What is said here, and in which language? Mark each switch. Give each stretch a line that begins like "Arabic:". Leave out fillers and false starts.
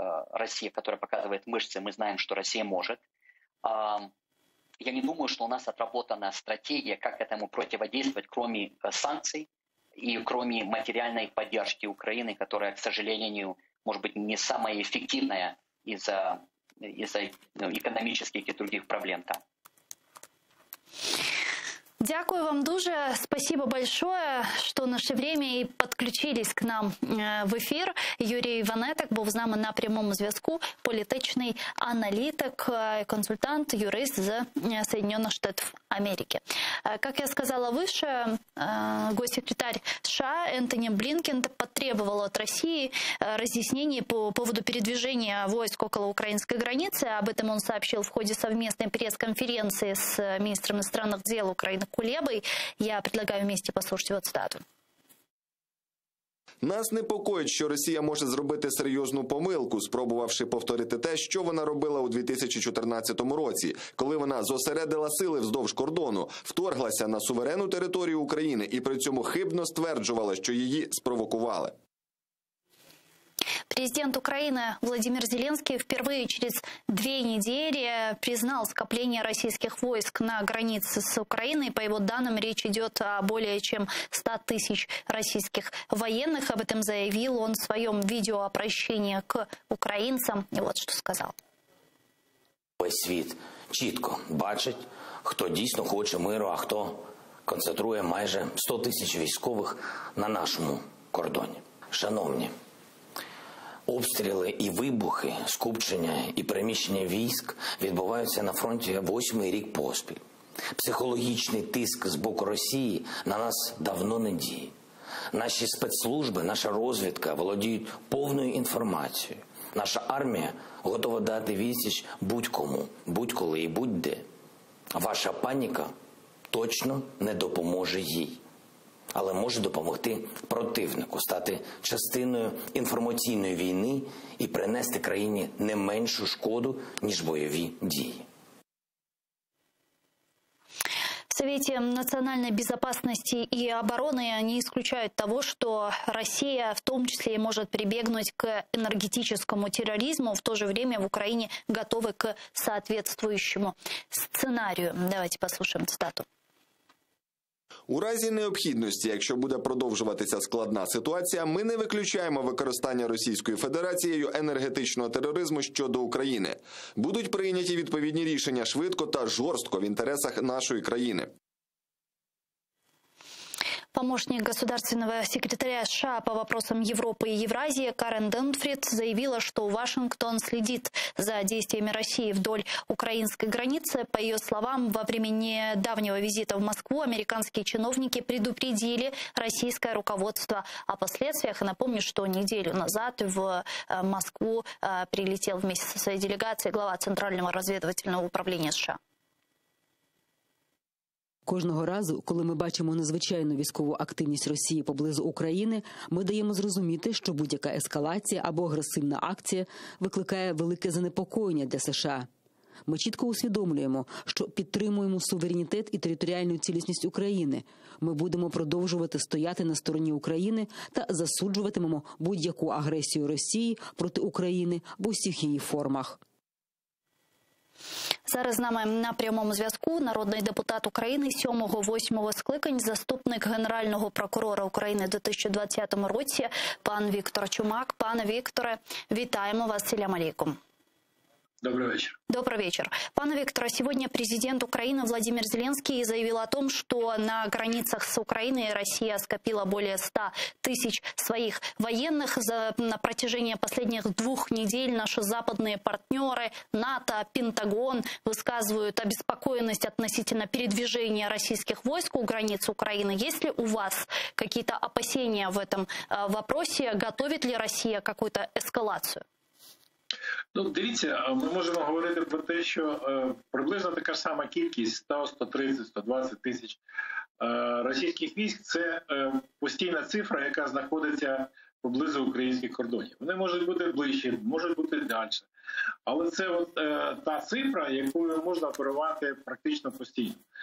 Russian: Россия, которая показывает мышцы, мы знаем, что Россия может. Я не думаю, что у нас отработана стратегия, как этому противодействовать, кроме санкций и кроме материальной поддержки Украины, которая, к сожалению, может быть, не самая эффективная из-за экономических и других проблем там.
Ukrainian: Дякую вам дуже.
Russian: Спасибо большое, что нашли время и подключились к нам в ефір.
Ukrainian: Юрій Ванетик був з нами на прямому зв'язку. Політичний аналітик, консультант, юрист з
Russian: Соединенных Штатов Америки. Как я сказала выше, госсекретарь США Энтони Блинкен потребовал от России разъяснений по поводу передвижения войск около украинской границы. Об этом он сообщил в ходе совместной пресс-конференции с министром иностранных дел Украины Кулебой. Я предлагаю вместе послушать его цитату.
Ukrainian: Нас непокоїть, що Росія може зробити серйозну помилку, спробувавши повторити те, що вона робила у 2014 році, коли вона зосередила сили вздовж кордону, вторглася на суверенну територію України і при цьому хибно стверджувала, що її спровокували.
Russian: Президент Украины Владимир Зеленский впервые через 2 недели признал скопление российских войск на границе с Украиной. По его данным, речь идет о более чем 100 тысяч российских военных. Об этом заявил он в своем видеообращении к украинцам. И вот что сказал.
Ukrainian: Весь світ чітко бачить, хто дійсно хоче миру, а хто концентрує майже 100 тисяч військових на нашому кордоні. Шановні, обстріли і вибухи, скупчення і переміщення військ відбуваються на фронті 8-й рік поспіль. Психологічний тиск з боку Росії на нас давно не діє. Наші спецслужби, наша розвідка володіють повною інформацією. Наша армія готова дати відсіч будь-кому, будь-коли і будь-де. Ваша паніка точно не допоможе їй. Але може допомогти противнику, стати частиною інформаційної війни і принести країні не меншу шкоду, ніж бойові дії.
Russian: В Совете национальной безопасности и обороны не исключают того, что Россия в том числе может прибегнуть к энергетическому терроризму. В то же время в Украине готовы к соответствующему сценарию. Давайте послушаем цитату.
Ukrainian: У разі необхідності, якщо буде продовжуватися складна ситуація, ми не виключаємо використання Російською Федерацією енергетичного тероризму щодо України. Будуть прийняті відповідні рішення швидко та жорстко в інтересах нашої країни.
Russian: Помощник государственного секретаря США по вопросам Европы и Евразии Карен Денфрид заявила, что Вашингтон следит за действиями России вдоль украинской границы. По ее словам, во время недавнего визита в Москву американские чиновники предупредили российское руководство о последствиях. И напомню, что неделю назад в Москву прилетел вместе со своей делегацией глава Центрального разведывательного управления США.
Ukrainian: Кожного разу, коли ми бачимо незвичайну військову активність Росії поблизу України, ми даємо зрозуміти, що будь-яка ескалація або агресивна акція викликає велике занепокоєння для США. Ми чітко усвідомлюємо, що підтримуємо суверенітет і територіальну цілісність України. Ми будемо продовжувати стояти на стороні України та засуджуватимемо будь-яку агресію Росії проти України в усіх її формах. Зараз з нами на прямому зв'язку народний депутат України 7-8 скликань, заступник Генерального прокурора України у 2020 році, пан Віктор Чумак. Пане Вікторе, вітаємо вас, салям алейкум.
Russian: Добрый вечер. Добрый вечер. Пане Виктора, сегодня президент Украины Владимир Зеленский заявил о том, что на границах с Украиной Россия скопила более 100 тысяч своих военных. На протяжении последних 2 недель наши западные партнеры, НАТО, Пентагон высказывают обеспокоенность относительно передвижения российских войск у границ Украины. Есть ли у вас какие-то опасения в этом вопросе? Готовит ли Россия какую-то эскалацию?
Ukrainian: Ну, дивіться, ми можемо говорити про те, що приблизно така ж сама кількість 100, 130, 120 тисяч російських військ – це постійна цифра, яка знаходиться поблизу українських кордонів. Вони можуть бути ближче, можуть бути далі. Але це от та цифра, якою можна оперувати практично постійно.